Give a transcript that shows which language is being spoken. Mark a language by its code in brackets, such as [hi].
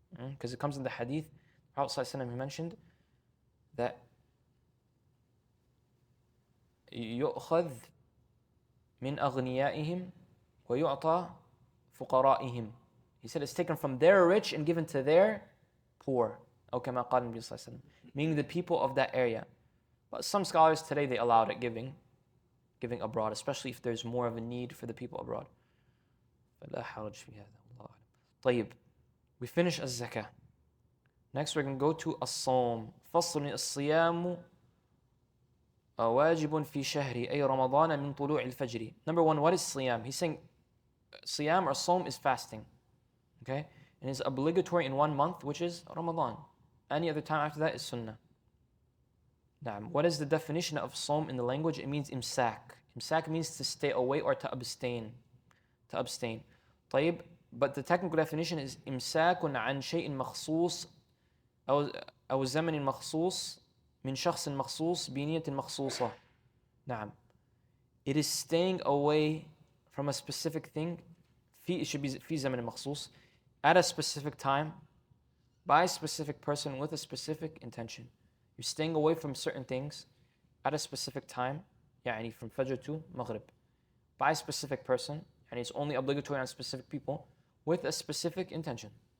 [en] Because it comes in the hadith, Prophet ﷺ mentioned that [ar] يُؤْخَذْ مِنْ أَغْنِيَائِهِمْ وَيُعْطَى فُقَرَائِهِمْ. [en] He said it's taken from their rich and given to their poor. [ar] أو كما قال النبي صلى الله عليه وسلم, [en] meaning the people of that area. But some scholars today, they allowed it giving abroad, especially if there's more of a need for the people abroad. [ar] فلا حرج في هذا والله أعلم. طيب, [en] we finish الزكاة. Next we're going to go to الصوم. [ar] فصل الصيام واجب في شهر أي رمضان من طلوع الفجر. [en] Number 1, what is صيام? He's saying صيام or صوم is fasting. Okay? And it's obligatory in 1 month, which is Ramadan. Any other time after that is Sunnah. What is the definition of صوم in the language? It means imsak. Imsak means to stay away or to abstain. To abstain. [ar] طيب, [en] but the technical definition is [ar] إمساك عن شيء مخصوص أو زمن مخصوص من شخص مخصوص بنية مخصوصة. نعم. [en] It is staying away from a specific thing. It should be [ar] في زمن مخصوص, [en] at a specific time, by a specific person with a specific intention. You're staying away from certain things at a specific time, [ar] يعني [en] from Fajr to Maghrib, by a specific person, and it's only obligatory on specific people with a specific intention.